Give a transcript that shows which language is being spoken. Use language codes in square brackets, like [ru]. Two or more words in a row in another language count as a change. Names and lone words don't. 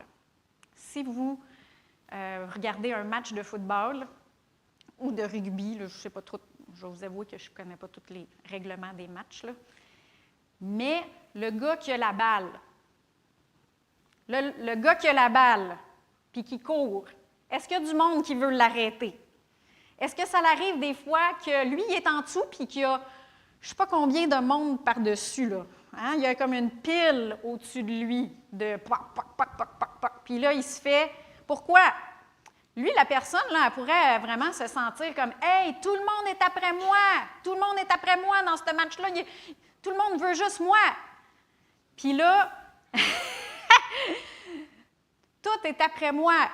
[fr] Si vous regardez un match de football ou de rugby, là, je ne sais pas trop, je vais vous avouer que je ne connais pas tous les règlements des matchs, là, mais le gars qui a la balle, le gars qui a la balle, puis qui court, est-ce qu'il y a du monde qui veut l'arrêter? Est-ce que ça arrive des fois que lui, il est en dessous, puis qu'il y a, je ne sais pas combien de monde par-dessus, là. Hein? Il y a comme une pile au-dessus de lui, de poc, poc, poc, poc, poc, poc. Puis là, il se fait, pourquoi? Lui, la personne, là, elle pourrait vraiment se sentir comme, « Hey, tout le monde est après moi! Tout le monde est après moi dans ce match-là! Tout le monde veut juste moi! » Puis là, tout est après moi.